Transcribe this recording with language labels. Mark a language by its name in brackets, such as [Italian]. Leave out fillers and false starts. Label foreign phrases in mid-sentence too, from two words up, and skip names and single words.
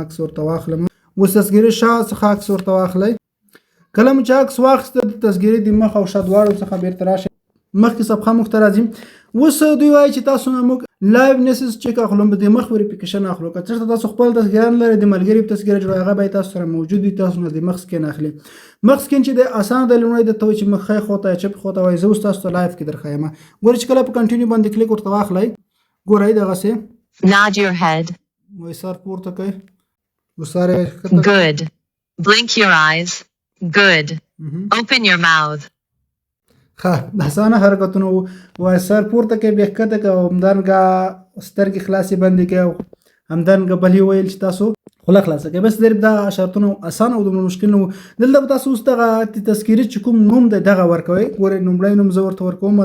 [Pashto] عکس ورته واخلم اوس تذکرې شا څخه عکس ورته واخلئ کله مو چې عکس واخیسته د تذکرې د مخ او شا دواړو څخه بیرته راشئ مخکې صفحه موږ ته راځي اوس دوی وایي چې تاسو نه موږ [English] liveness check [Pashto] اخلو د مخ وریفیکیشن اخلو که چېرته تاسو خپل تذکره نه لرئ د ملګري په تذکره جوړوئ هغه باید تاسو سره موجود وي تاسو نه د مخ سکین اخلي مخ سکین چې دی اسانه دی لومړی درته وایي چې مخ ښی خواته یا چپ خواته وایي زه اوس تاسو ته لایف کې درښیم ګورئ چې کله په کنټینیو باندې کلیک ورته واخلئ ګورئ دغسې [English] Nod your head. [Pashto] وایي سر پورته کوئ وسار یې [English] Good. Blink your eyes. Good. Open your mouth. [Pashto] ښه اسانه حرکتونه وایي سر پورته کوئ بیا ښکته کوئ او همدارنګه سترګې خلاصې بندې کوئ او همدارنګه بل یې ویل چې تاسو خوله خلاصه کوئ بس دا شرطونه اسانه او دومره مشکل نه و دلته به تاسو اوس دغه تذکرې چې کوم نوم دی دغه ورکوئ ګورئ لومړی نوم زه ورته